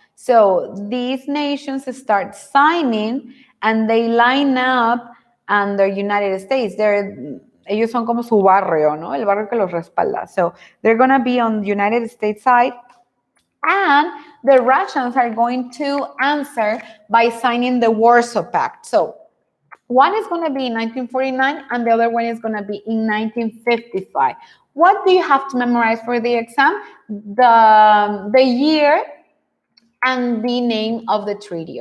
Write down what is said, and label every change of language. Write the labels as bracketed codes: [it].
[en] So these nations start signing and they line up under United States. [es] Ellos son como su barrio, ¿no? El barrio que los respalda. [en] So they're going to be on the United States side. And the Russians are going to answer by signing the Warsaw Pact. So one is going to be in 1949 and the other one is going to be in 1955. What do you have to memorize for the exam? The year and the name of the treaty.